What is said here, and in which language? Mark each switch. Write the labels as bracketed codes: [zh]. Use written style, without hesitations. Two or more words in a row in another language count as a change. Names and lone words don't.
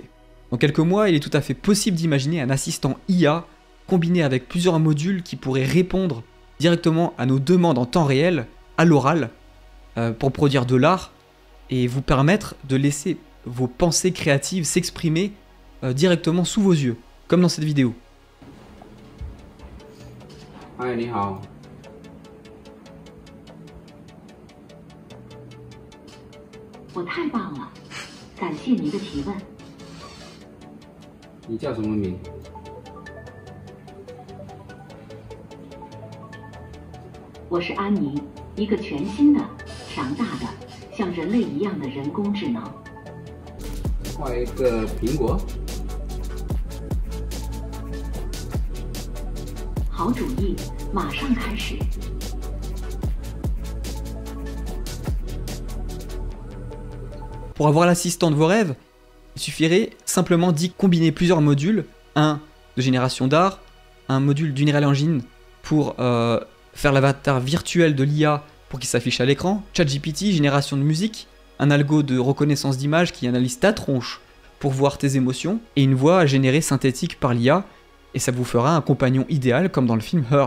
[fr] Dans quelques mois, il est tout à fait possible d'imaginer un assistant IA combiné avec plusieurs modules qui pourraient répondre directement à nos demandes en temps réel, à l'oral, pour produire de l'art, et vous permettre de laisser vos pensées créatives s'exprimer directement sous vos yeux, comme dans cette vidéo. [zh] 嗨，你好。我太棒了，感谢您的提问。你叫什么名？我是安妮，一个全新的、强大的、像人类一样的人工智能。画一个苹果。好主意，马上开始。 [fr] Pour avoir l'assistant de vos rêves, il suffirait simplement d'y combiner plusieurs modules, un de génération d'art, un module d'Unreal Engine pour faire l'avatar virtuel de l'IA pour qu'il s'affiche à l'écran, ChatGPT, génération de musique, un algo de reconnaissance d'image qui analyse ta tronche pour voir tes émotions, et une voix générée synthétique par l'IA, et ça vous fera un compagnon idéal comme dans le film Her.